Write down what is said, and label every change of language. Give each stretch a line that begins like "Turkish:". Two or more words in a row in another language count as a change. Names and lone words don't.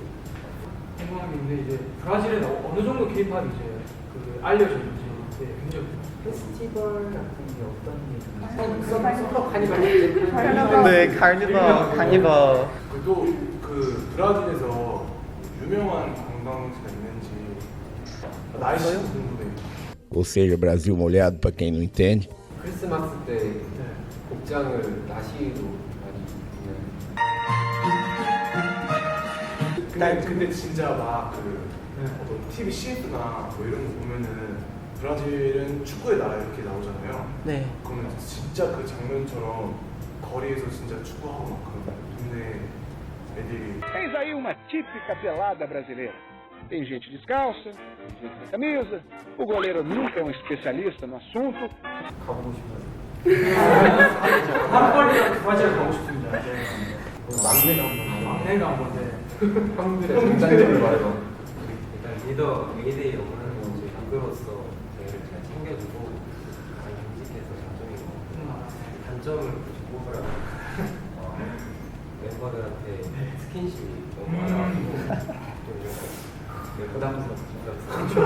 Korean: 궁금한 게 있는데 이제 브라질에 어느 정도 케이팝이 이제 그 알려져 있는지 굉장히 페스티벌 같은 게 어떤 게 서퍼 카니발. 네, 카니발. 또 그 브라질에서 유명한 관광지가 있는지 날씨 궁금해요.
Portuguese: Ou seja, Brasil molhado para quem não entende.
Korean: 크리스마스 때 복장을 나시로 많이 입나요? 근데 진짜 막 그 어떤 TV CF나 뭐 이런 거 보면은 브라질은 축구의 나라 이렇게 나오잖아요. 네. 그러면 진짜 그 장면처럼 거리에서 진짜 축구하고 막 그런 동네 애들이.
Portuguese: Eis aí uma típica pelada brasileira. Tem gente descalça, tem gente sem camisa, o goleiro nunca é um especialista no assunto.
Korean: 가보고 싶어요. 한 번이라도 브라질 가고 싶습니다. 막내가 한번 막내가 한번 네. 형들의 장단점을 말해봐. 일단 리더 메이데이 역할을 하는 저희 리더로서 저희를 잘 챙겨주고 가장 정직해서 장점이고 단점을 굳이 꼽으라면 멤버들한테 스킨십이 너무 많아가지고 좀 부담스럽죠.